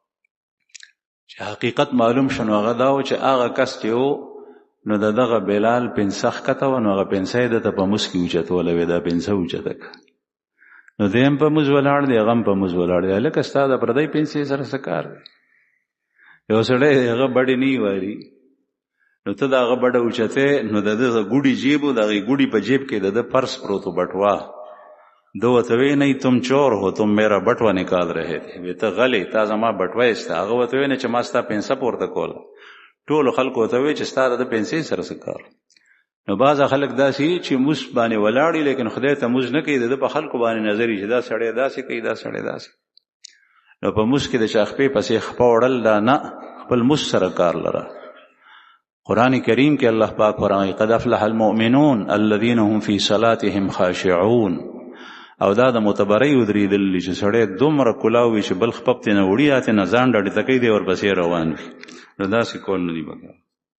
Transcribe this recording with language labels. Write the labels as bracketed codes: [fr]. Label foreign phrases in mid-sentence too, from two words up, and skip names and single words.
[ps] چې حقیقت معلوم شو نو هغه دا و چې هغه کس چې و نو د دغه بلال پنسه ښکته وه نو هغه پنسه یې ده ته په موس کې اوچتولی وې دا پنسه اوچته که نو دی هم په موز ولاړ دی هغه هم په موز ولاړ دی هلکه ستا د پردی پنسې سره څه کار دی یو سړی هغه بډې نه والي نو ته د هغه بډه اوچتې نو د ده ګوډي جیب و د هغې ګوډي په جیب کې د ده پرس پروت و بټوا ده ورته وی [ur] نہیں تم چور ہو تم میرا [ps] بټوه [ur] نکال رہے تھے [ps] وی ته غلی تا زما بټوی سته هغه ورته وی نه چې ما ستا پنسه پورته کوله ټولو خلکو ورته وی چې ستا د پنسې سره څه کار نو بعضه خلک داسې چې موس باندې ولاړي لیکن خدای ته موس نه کوي د ده په خلکو باندې نظر وي چې دا سړی داسې کوي دا سړی داسې نو په موس کې د چا خپې پسې خپه وړل دا نه خپل موس سره کار لره قرآن کریم کې الله پاک فرمایي [ar] قد افلح المؤمنون الذين هم في صلاتهم خاشعون [ps] او دا د متبرۍ ودرېدلي چې سړی دومره کلاو وي چې بل خپب ترې نه وړي یا ترې نه ځان ډډې ته کوي دی ورپسې روان وي نو داسې کول نه دي پکار